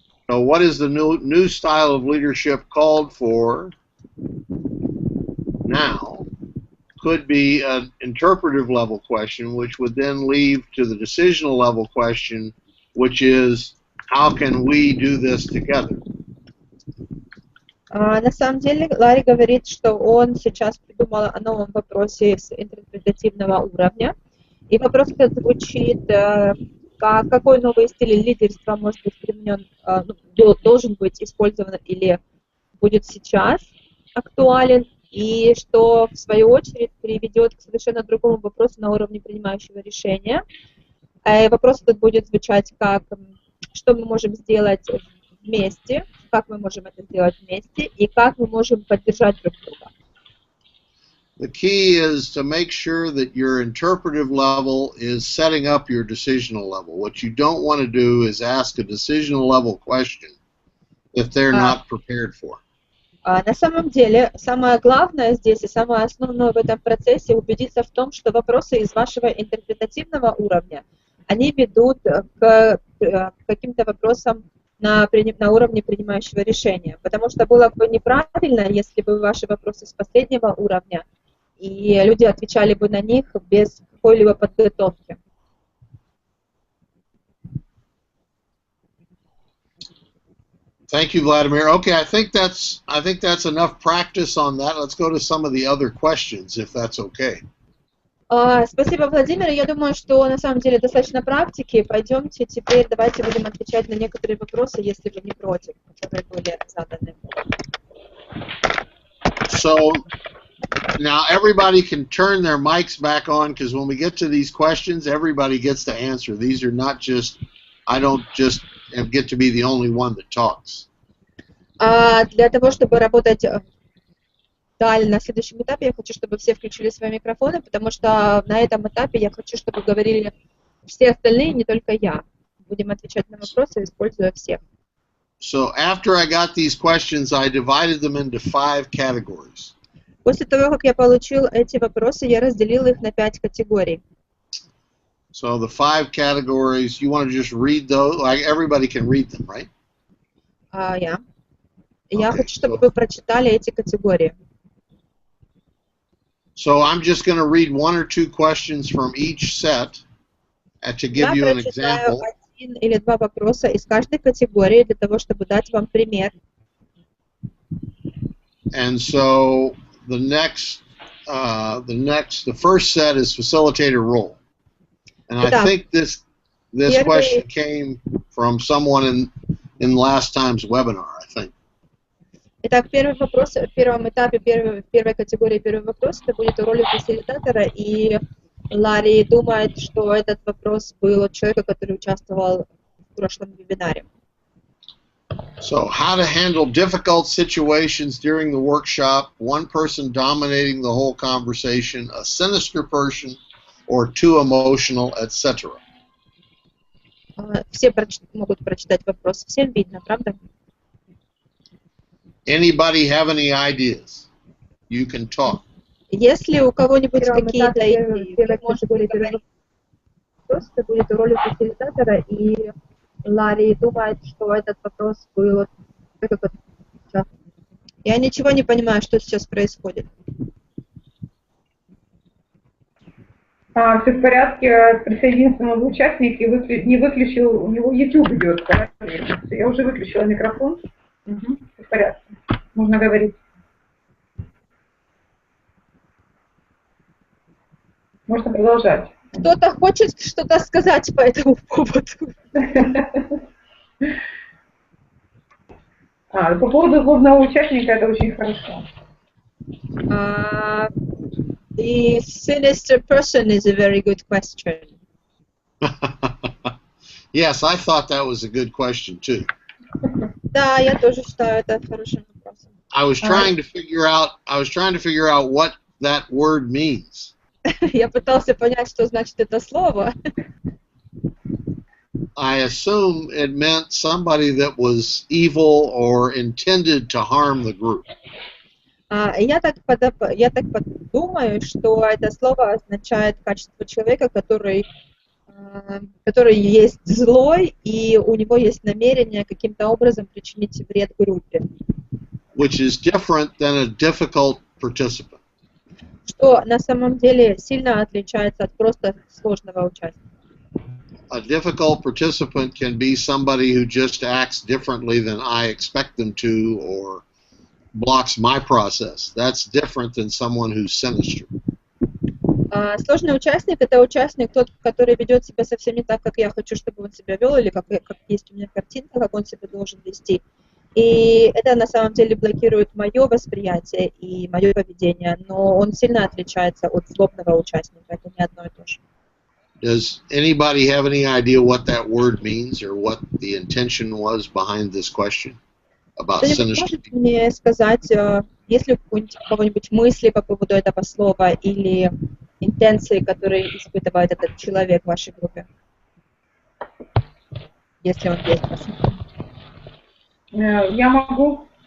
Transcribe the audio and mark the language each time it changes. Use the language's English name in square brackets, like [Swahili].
[English] So, what is the new style of leadership called for now? Could be an interpretive level question, which would then lead to the decisional level question, which is, how can we do this together? [Russian] На самом деле, Ларри говорит, что он сейчас придумал о новом вопросе с интерпретативного уровня. И вопрос этот звучит, какой новый стиль лидерства может быть применен, должен быть использован или будет сейчас актуален, и что в свою очередь приведет к совершенно другому вопросу на уровне принимающего решения. Вопрос этот будет звучать как, что мы можем сделать вместе, как мы можем это сделать вместе, и как мы можем поддержать друг друга. [English] The key is to make sure that your interpretive level is setting up your decisional level. What you don't want to do is ask a decisional level question if they're not prepared for. [Russian] На самом деле, самое главное здесь и самое основное в этом процессе убедиться в том, что вопросы из вашего интерпретативного уровня, они ведут к каким-то вопросам на уровне принимающего решения. Потому что было бы неправильно, если бы ваши вопросы с последнего уровня, и люди отвечали бы на них без какой-либо подготовки. [English] Thank you, Vladimir. Okay, I think that's enough practice on that. Let's go to some of the other questions, if that's okay. [Russian] Спасибо, Владимир. Я думаю, что на самом деле достаточно практики. Пойдемте теперь, давайте будем отвечать на некоторые вопросы, если вы не против, которые были заданы. [English] So now everybody can turn their mics back on, because when we get to these questions, everybody gets to answer. These are not just, I don't just get to be the only one that talks. [Russian] Для того, чтобы работать далее на следующем этапе, я хочу, чтобы все включили свои микрофоны, потому что на этом этапе я хочу, чтобы говорили все остальные, не только я. Будем отвечать на вопросы, используя всех. [English] So after I got these questions, I divided them into 5 categories. [Russian] После того, как я получил эти вопросы, я разделил их на 5 категорий. [English] So the 5 categories, you want to just read those? Like everybody can read them, right? [Russian] Я хочу, чтобы вы прочитали эти категории. [English] So I'm just going to read 1 or 2 questions from each set to give you an example. [Russian] Я прочитаю 1 или 2 вопроса из каждой категории для того, чтобы дать вам пример. [English] And so the first set is facilitator role. And I think this question came from someone in last time's webinar, I think. [Russian] Итак, первый вопрос, в первом этапе, первой категории, первый вопрос, это будет о роли фасилитатора, и Ларри думает, что этот вопрос был от человека, который участвовал в прошлом вебинаре. [English] So, how to handle difficult situations during the workshop, one person dominating the whole conversation, a sinister person, or too emotional, etc. [Russian] Все могут прочитать вопрос. Всем видно, правда? [English] Anybody have any ideas? You can talk. [Russian] Если у кого-нибудь какие-то идеи, может быть, вопрос, это будет о роли фасилитатора, и Ларри думает, что этот вопрос был... Я ничего не понимаю, что сейчас происходит. Все в порядке, присоединился новый участник и не выключил, у него YouTube идет. Я уже выключила микрофон. Угу, все в порядке, можно говорить. Можно продолжать. Кто-то хочет что-то сказать по этому поводу? По поводу злобного участника это очень хорошо. [English] The sinister person is a very good question. Yes, I thought that was a good question too. [Russian] Да, я тоже считаю это хорошим вопросом. [English] I was trying to figure out what that word means. [Russian] Я пытался понять, что значит это слово. [English] I assume it meant somebody that was evil or intended to harm the group. [Russian] Я так подумаю, что это слово означает качество человека, который есть злой, и у него есть намерение каким-то образом причинить вред группе. [English] Which is different than a difficult participant. [Russian] Что на самом деле сильно отличается от просто сложного участника. [English] A difficult participant can be somebody who just acts differently than I expect them to, or blocks my process. That's different than someone who's sinister. [Russian] Сложный участник – это участник, тот, который ведет себя совсем не так, как я хочу, чтобы он себя вел, или как есть у меня картинка, как он себя должен вести. И это на самом деле блокирует мое восприятие и мое поведение, но он сильно отличается от злобного участника, это не одно и то же. [English] Does anybody have any idea what that word means or what the intention was behind this question about [Russian] Кто-нибудь [English] sinister? [Russian] может мне сказать, есть ли у кого-нибудь мысли по поводу этого слова или интенции, которые испытывает этот человек в вашей группе? Если он есть. Я могу.